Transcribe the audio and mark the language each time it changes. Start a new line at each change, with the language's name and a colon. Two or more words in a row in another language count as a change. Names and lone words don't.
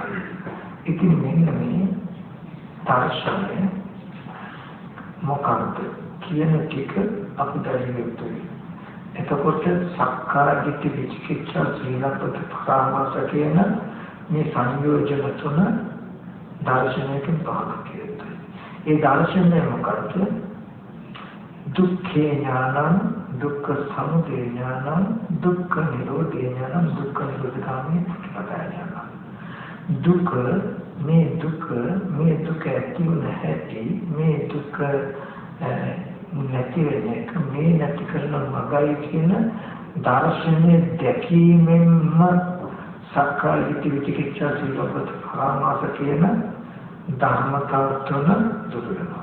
Sinhala: ඉතින් මෙන්න මේ දර්ශනය මොකක්ද කියන ටික අපි දැනෙන්න යුතුයි. එතකොට
Pali: සක්කාය දිට්ඨි විචිකිච්ඡා සීලබ්බත පරාමාස
Sinhala: කියන මේ සංයෝජන තුන දර්ශනයකින් පහළ කියනවා. ඒ දර්ශනය මොකක්ද?
Pali: දුක්ඛේ ඥානං දුක්ඛ සමුදය ඥානං දුක්ඛ නිරෝධේ ඥානං දුක්ඛ නිරෝධගාමී ප්‍රතිපදා ඥානං.
Sinhala: දුක මේ දුක ඇති නැති මේ දුක නැති වෙන්නේ මේ නැති කරන මගයි කියන දර්ශනය දැකීමෙන්ම
Pali: සක්කාය දිට්ඨි විචිකිච්ඡා සීලබ්බත පරාමාස
Sinhala: කියන ධර්මතාව තුන දුරු වෙනවා.